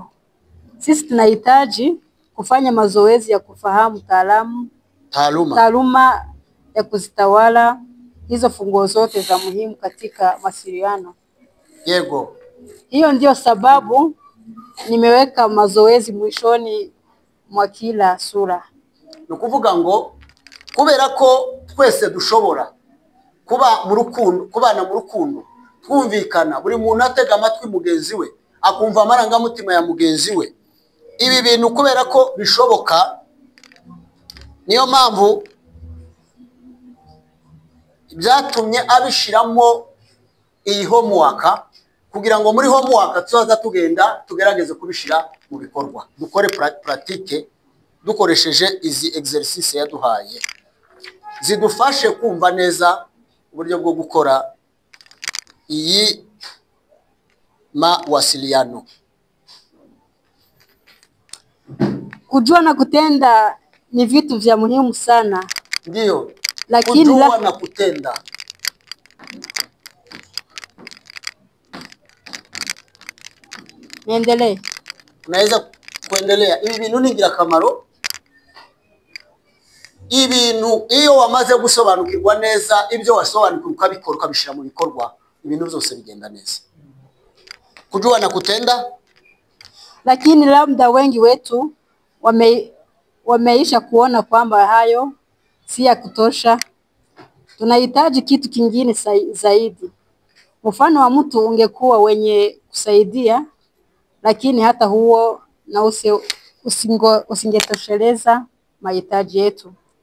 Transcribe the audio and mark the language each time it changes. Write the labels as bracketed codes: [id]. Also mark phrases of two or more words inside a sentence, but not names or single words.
[sw] Sisi tunahitaji kufanya mazoezi ya kufahamu taaluma ya kuzitawala hizo funguo zote za muhimu katika mawasiliano. [rw] Yego. [sw] Hiyo ndio sababu nimeweka mazoezi mwishoni mwa kila sura. [rw] Nukuvuga ngo kubera ko twese dushobora kubana mu rukundo, twumvikana, buri muntu atega amatwi mugenzi we, akumva amarangamutima ya mugenzi we. Ibi bintu kubera ko bishoboka, niyo mpamvu byatumye abishiramo iyi homework, kugira ngo muri homework tuzaza tugenda tugerageze kubishira mu bikorwa, dukore pratique dukoresheje izi exercice yaduhaye, zidufashe kumva neza uburyo bwo gukora iyi mawasiliano. [sw] Kujua na kutenda ni vitu vya muhimu sana. Ndio. Lakini kujua na kutenda. Niendelee. Unaweza kuendelea. [rw] Ibi bintu ni ingirakamaro. Ibintu iyo wamaze gusobanukirwa neza ibyo wasobanukiwe ukabikora ukabishira mu bikorwa, ibintu byose bigenda neza. [sw] Kujua na kutenda. Lakini labda wengi wetu wameisha kuona kwamba hayo si ya kutosha. Tunahitaji kitu kingine zaidi. Mfano wa mtu ungekuwa wenye kusaidia, lakini hata huo na usingetosheleza mahitaji yetu.